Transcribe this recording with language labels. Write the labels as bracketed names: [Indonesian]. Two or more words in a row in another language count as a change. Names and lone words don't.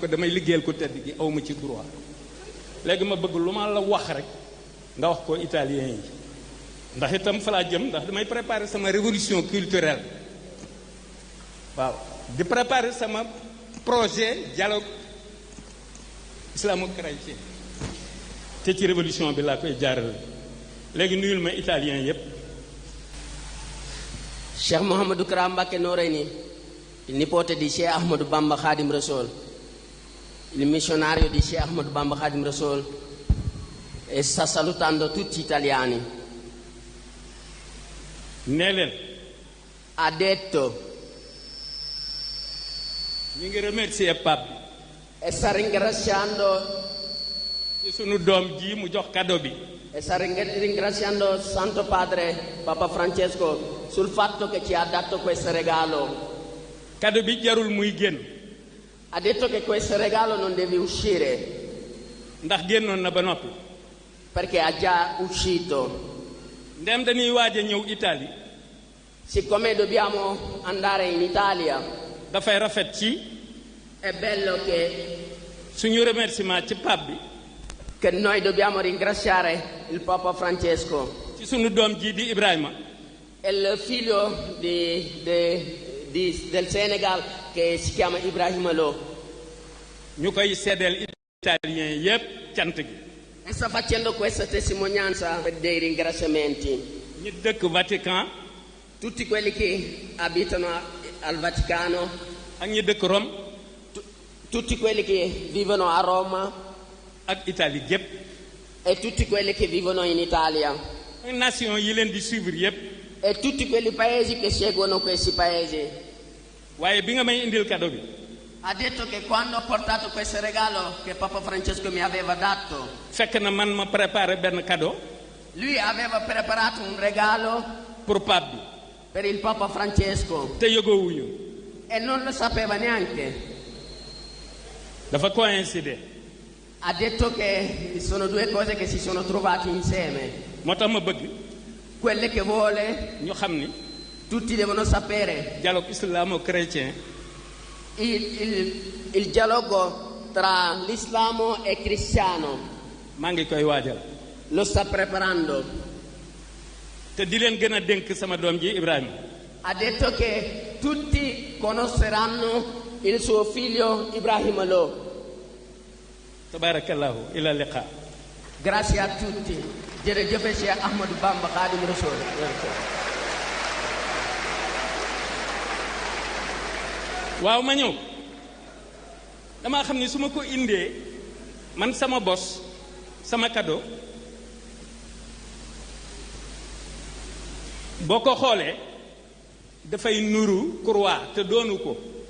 [Wolof] damay liggéeyal ko tedd gi awma ci droit léegi ma bëgg lu ma la wax rek nga wax ko italien yi ndax itam fa laa jëm ndax damay préparer sama [French] révolution culturelle [Wolof] waaw di préparer sama [French] projet dialogue islamo-chrétien [Wolof] te ci révolution bi laa koy jaarale léegi nuyul ma italien yépp. [Italian] Cheikh Mouhamadou Kara Mbacké Noreyni, il nipote di Cheikh Ahmadou Bamba Khadim Rassoul, il missionario di Cheikh Ahmadou Bamba Khadim Rassoul, e sta salutando tutti gli italiani. [Wolof] Nee [Italian] Ha detto [Wolof] ñu ngi remercier pape [Italian] e sta ringraziando [Wolof] ci sunu doom ji mu jox cadeau bi [Italian] e sta ringraziando Santo Padre Papa Francesco sul fatto che ci ha dato questo regalo. [Wolof] cadeau bi jarul muy génn. [Italian] Ha detto che questo regalo non deve uscire [Wolof] ndax génnoon na ba noppi [Italian] perché è già uscito. [Wolof] ndem dañuy waaj a ñëw Italie [Italian] Siccome dobbiamo andare in Italia, [Wolof] dafay rafet ci [Italian] è bello che [Wolof] suñu remerciement ci pape bi [Italian] noi dobbiamo ringraziare il Papa Francesco [Wolof] ci sunu doom ji di Ibrahima [Italian] e il figlio del Senegal che si chiama Ibrahima Lo. [Wolof] ñu koy seddeel italien yépp cant gi. [Italian] E sta facendo questa testimonianza dei ringraziamenti. [Wolof] ñi dëkk Vatican [Italian] Tutti quelli che abitano al Vaticano, [Wolof] ak ñi dëkk Rome [Italian] tutti quelli che vivono a Roma [Wolof] ak Italie gépp [Italian] e tutti quelli che vivono in Italia [Wolof] ak nation yi leen di suivre yépp. [Italian] e tutti quelli paesi che seguono questi paesi. [Wolof] waaye bi nga may indil cadeau bi [Italian] Ha detto che quando ho portato questo regalo che Papa Francesco mi aveva dato, [Wolof] fekk na man ma préparé benn cadeau [Italian] lui aveva preparato un regalo [Wolof] pour pape bi [Italian] per il Papa Francesco [Wolof] te yëgoowuñu [Italian] e non lo sapeva neanche. [Wolof] dafa coïncider [Italian] Ha detto che sono due cose che si sono trovate insieme. [Wolof] moo tax ma bëgg [Italian] Quelle che vuole, [Wolof] ñu xam ni [Italian] tutti devono sapere. [French] dialogue islamo-chrétien [Italian] Il dialogo tra l'Islamo e il cristiano [Wolof] maa ngi koy waajal [Italian] lo sta preparando. [Wolof] te di leen gën a dénk sama doom ji Ibrahima [Italian] Ha detto che tutti conosceranno il suo figlio Ibrahima Lo. [Arabic] تبارك الله إلى اللقاء. [Italian] Grazie a tutti. [Wolof] Jërëjëf Cheikh Ahmadou Bamba Khadim Rassoul. waaw ma ñëw damaa xam ni su ma ko indee man sama bos sama cadeau boo ko xoolee dafay nuru croix te doonu ko